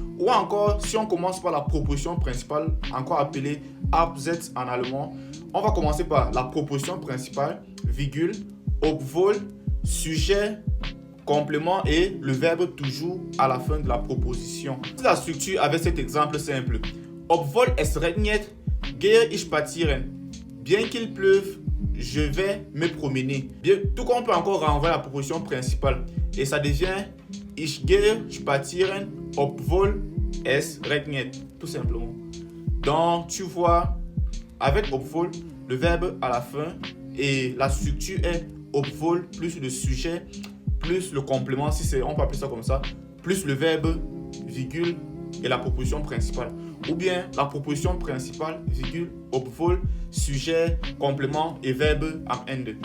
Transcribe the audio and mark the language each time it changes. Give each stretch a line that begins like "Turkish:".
French: Ou encore, si on commence par la proposition principale, encore appelée Hauptsatz en allemand, on va commencer par la proposition principale, virgule, obwohl, sujet, complément et le verbe toujours à la fin de la proposition. La structure avec cet exemple simple.
German: Obwohl es regnet, gehe ich spazieren.
French: Bien qu'il pleuve, je vais me promener. Bien, tout comme on peut encore renvoyer la proposition principale. Et ça devient
German: ich gehe spazieren, obwohl es regnet.
French: Tout simplement. Donc, tu vois, avec obwohl, le verbe à la fin et la structure est obwohl plus le sujet plus le complément, si c'est, on peut appeler ça comme ça, plus le verbe, virgule et la proposition principale. Ou bien la proposition principale, virgule, obwohl, sujet, complément et verbe
German: am Ende.